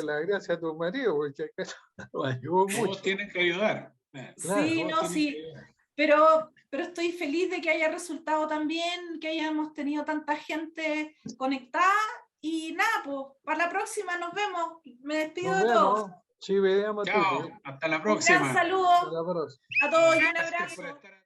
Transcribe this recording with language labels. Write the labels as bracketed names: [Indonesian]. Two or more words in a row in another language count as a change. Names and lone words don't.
[Spanish] las gracias a tu marido, porque acá lo ayudó Todos mucho. tienen que ayudar. Claro. Sí, Todos no, tienen sí, que ayudar. pero estoy feliz de que haya resultado tan bien, que hayamos tenido tanta gente conectada y nada, pues para la próxima nos vemos. Me despido Nos de todos. vemos. [Italian] Ci vediamo a tutti. [Spanish] Chao, hasta la Un gran próxima. saludo Hasta la próxima. a todos y un Gracias por abrazo. estar